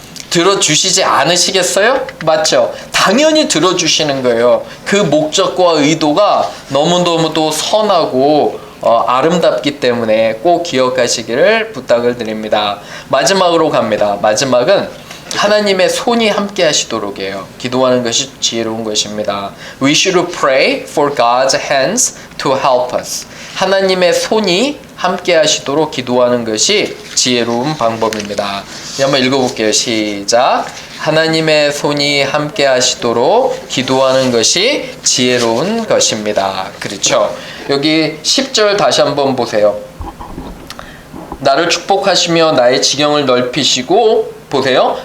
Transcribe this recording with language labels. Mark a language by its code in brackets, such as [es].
[ko] 들어주시지 않으시겠어요? 맞죠? 당연히 들어주시는 거예요. 그 목적과 의도가 너무너무도 선하고 아름답기 때문에 꼭 기억하시기를 부탁을 드립니다. 마지막으로 갑니다. 마지막은 하나님의 손이 함께 하시도록 해요. 기도하는 것이 지혜로운 것입니다. [en] We should pray for God's hands to help us. [ko] 하나님의 손이 함께 하시도록 기도하는 것이 지혜로운 방법입니다. 한번 읽어볼게요. 시작. 하나님의 손이 함께 하시도록 기도하는 것이 지혜로운 것입니다. 그렇죠. 여기 10절 다시 한번 보세요. 나를 축복하시며 나의 지경을 넓히시고, 보세요.